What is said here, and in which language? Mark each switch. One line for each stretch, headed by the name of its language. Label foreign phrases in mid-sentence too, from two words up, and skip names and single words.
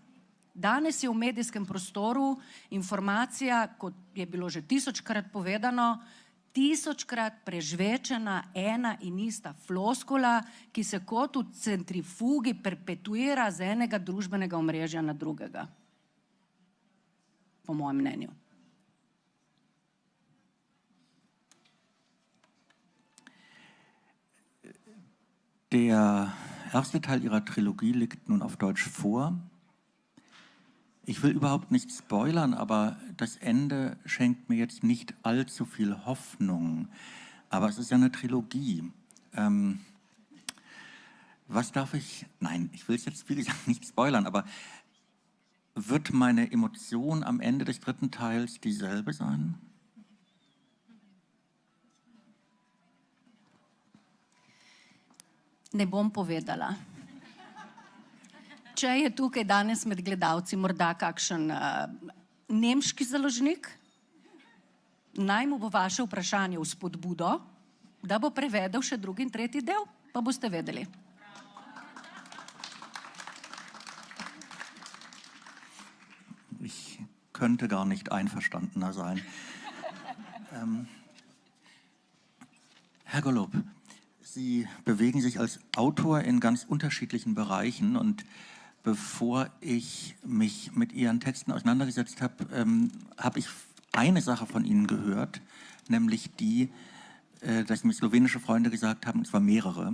Slovenian: Danes je v medijskem prostoru informacija, kot je bilo že 1000-krat povedano, 1000-krat prežvečena ena in ista floskula, ki se kot v centrifugi perpetuira z enega družbenega omrežja na drugega. Po mojem mnenju.
German: Der erste Teil Ihrer Trilogie liegt nun auf Deutsch vor. Ich will überhaupt nicht spoilern, aber das Ende schenkt mir jetzt nicht allzu viel Hoffnung. Aber es ist ja eine Trilogie. Was darf ich... Nein, ich will es jetzt, wie gesagt, nicht spoilern, aber wird meine Emotion am Ende des 3. Teils dieselbe sein?
Slovenian: Ne bom povedala. Če je tukaj danes med gledalci morda kakšen nemški založnik, naj mu bo vaše vprašanje vzpodbudo, da bo prevedel še 2. in 3. del, pa boste vedeli.
German: Ich könnte gar nicht einverstandener sein. Herr Golob, Sie bewegen sich als Autor in ganz unterschiedlichen Bereichen und bevor ich mich mit Ihren Texten auseinandergesetzt habe, habe ich eine Sache von Ihnen gehört, nämlich die, dass mir slowenische Freunde gesagt haben, und zwar mehrere.